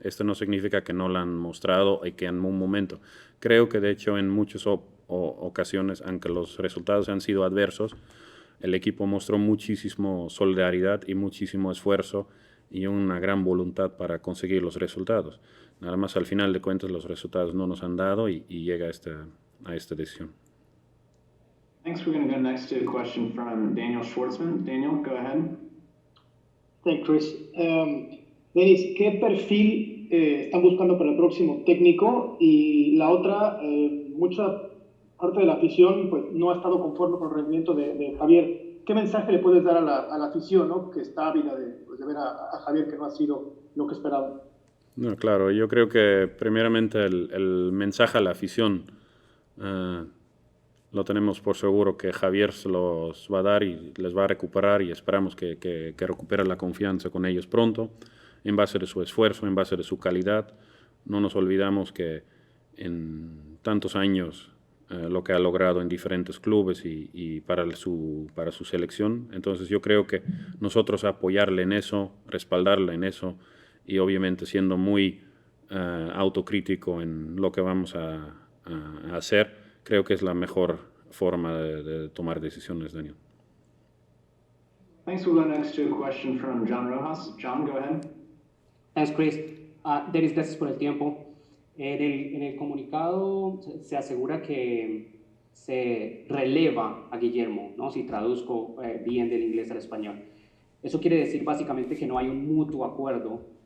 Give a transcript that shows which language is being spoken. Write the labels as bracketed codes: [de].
[es] Esto no significa que no lo han mostrado y que en un momento. Creo que de hecho en muchas ocasiones, aunque los resultados han sido adversos, el equipo mostró muchísimo solidaridad y muchísimo esfuerzo y una gran voluntad para conseguir los resultados. Nada más al final de cuentas los resultados no nos han dado y llega a esta decisión. [en] Thanks. We're going to go next to a question from Daniel Schwartzman. Daniel, go ahead. Thanks, Chris. [es] Denis, ¿qué perfil están buscando para el próximo técnico? Y la otra, mucha parte de la afición pues, no ha estado conforme con el rendimiento de Javier. ¿Qué mensaje le puedes dar a la afición, ¿no? Que está ávida de ver a Javier, que no ha sido lo que esperaban? No, claro, yo creo que primeramente el mensaje a la afición lo tenemos por seguro que Javier se los va a dar y les va a recuperar y esperamos que recupere la confianza con ellos pronto, en base de su esfuerzo, en base de su calidad. No nos olvidamos que en tantos años lo que ha logrado en diferentes clubes y para su selección. Entonces yo creo que nosotros apoyarle en eso, respaldarle en eso y obviamente siendo muy autocrítico en lo que vamos a hacer, creo que es la mejor forma de tomar decisiones, Daniel. [en] Thanks. We'll go next to a question from John Rojas. John, go ahead. Thanks, Chris. [es] Denis, gracias por el tiempo. En el comunicado se asegura que se releva a Guillermo, ¿no? Si traduzco bien del inglés al español. Eso quiere decir básicamente que no hay un mutuo acuerdo.